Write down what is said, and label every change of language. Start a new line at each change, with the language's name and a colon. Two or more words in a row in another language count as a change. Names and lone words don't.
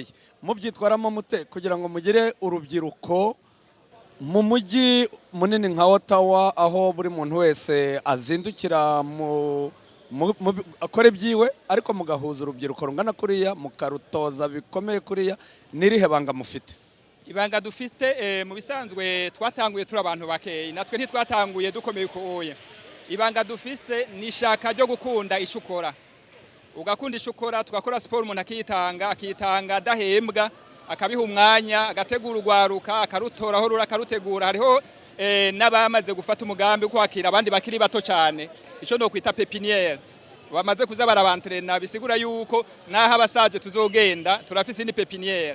Rundi: Mubyitwaramo mute kugira ngo mugire urubyiruko mu mujyi munini nka Ottawa, aho buri muntu wese azindukira akora ibyiwe, ariko mugahuza urubyiruko rungana kuriya, mukarutoza bikomeye kuriya? Nirihe banga mufite? Ibanga dufite mu bisanzwe twatanguye turi abantu bakeye, natwe ntitwatanguye dukomeye ukoye. Ibanga dufite ni ishaka ryo gukunda icyo ukora, ugakunda icyo ukora, tugakora siporo umuntu akitanga adahembwa, akabiha umwanya, agategura urwaruka, akarutoraho akarutegura. Hariho n'abamaze gufata umugambi wo kwakira abandi bakiri bato cyane, icyo no kwita pepiniere, bamaze kuza barabantrena, bisigura yuko naho abasaje tuzogenda turafise ni pepiniere.